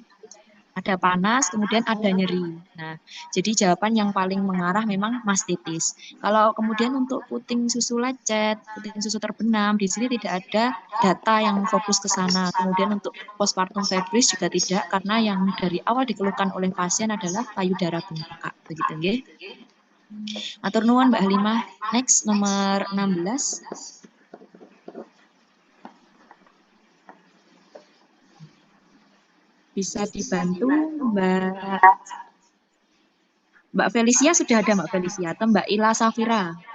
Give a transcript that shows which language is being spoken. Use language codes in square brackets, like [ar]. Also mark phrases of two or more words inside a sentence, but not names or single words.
[id] Ada panas, kemudian ada nyeri. Nah, jadi jawaban yang paling mengarah memang mastitis. Kalau kemudian untuk puting susu lecet, puting susu terbenam, di sini tidak ada data yang fokus ke sana. Kemudian untuk postpartum febris juga tidak, karena yang dari awal dikeluhkan oleh pasien adalah payudara bengkak. Begitu, [jv] nggih. Matur nuwun Mbak Halimah. [id] Next, nomor 16. Bisa dibantu Mbak Felicia, sudah ada Mbak Felicia atau Mbak Ila Safira?